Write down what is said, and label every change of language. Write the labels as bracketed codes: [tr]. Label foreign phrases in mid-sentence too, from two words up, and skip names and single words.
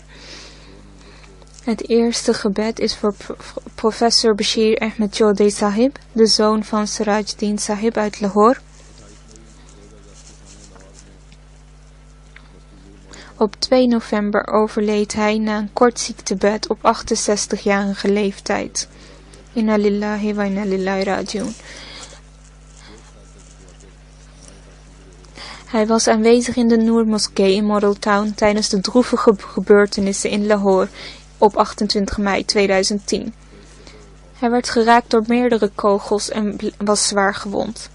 [nl] Het eerste gebed is voor professor Bashir Ahmed Chaudhry Sahib, de zoon van Sirajuddin Sahib uit Lahore. Op 2 november overleed hij na een kort ziektebed op 68-jarige leeftijd. [ar] إنا لله وإنا إليه راجعون. [nl] Hij was aanwezig in de Noor Moskee in Model Town tijdens de droevige gebeurtenissen in Lahore op 28 mei 2010. Hij werd geraakt door meerdere kogels en was zwaar gewond.